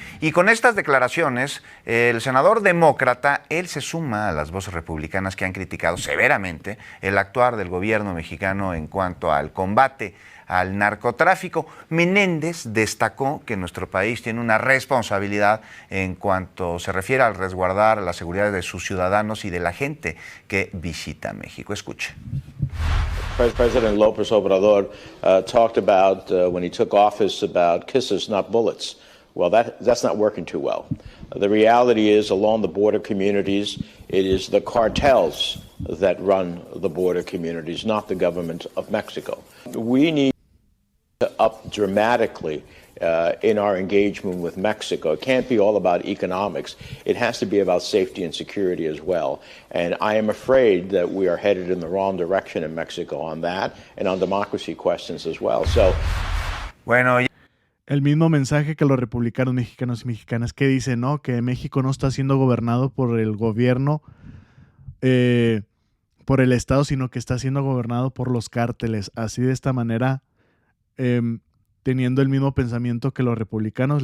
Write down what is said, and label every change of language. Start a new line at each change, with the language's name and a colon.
Spanish: Y con estas declaraciones, el senador demócrata, él se suma a las voces republicanas que han criticado severamente el actuar del gobierno mexicano en cuanto al combate al narcotráfico. Menéndez destacó que nuestro país tiene una responsabilidad en cuanto se refiere al resguardar la seguridad de sus ciudadanos y de la gente que visita México. Escuche.
English: President López Obrador talked about, when he took office, about kisses, not bullets. Well, that's not working too well. The reality is, along the border communities, it is the cartels that run the border communities, not the government of Mexico. We need to up dramatically in our engagement with Mexico. It can't be all about economics. It has to be about safety and security as well. And I am afraid that we are headed in the wrong direction in Mexico on that and on democracy questions as well. So,
Spanish: bueno, el mismo mensaje que los republicanos mexicanos y mexicanas que dicen, ¿no? Que México no está siendo gobernado por el gobierno, por el Estado, sino que está siendo gobernado por los cárteles. Así de esta manera, teniendo el mismo pensamiento que los republicanos.